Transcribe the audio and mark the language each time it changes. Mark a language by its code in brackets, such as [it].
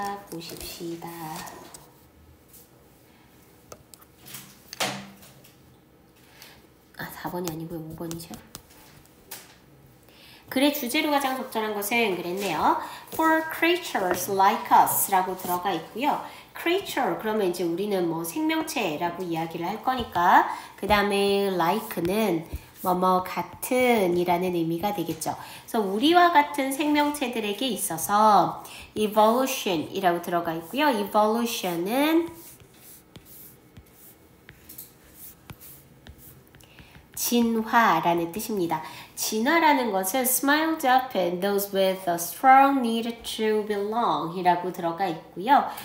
[ko] 보십시다. 4번이 아니고요. 5번이죠. 글의 주제로 가장 적절한 것은 그랬네요. [en] For creatures like us [ko] 라고 들어가 있고요. creature 그러면 이제 우리는 뭐 생명체라고 이야기를 할 거니까, 그 다음에 like는 뭐뭐 같은 이라는 의미가 되겠죠. 그래서 우리와 같은 생명체들에게 있어서 evolution 이라고 들어가 있고요. evolution은 진화라는 뜻입니다. 진화라는 것은 [en] smiled up and those with a strong need to belong [ko] 이라고 들어가 있고요.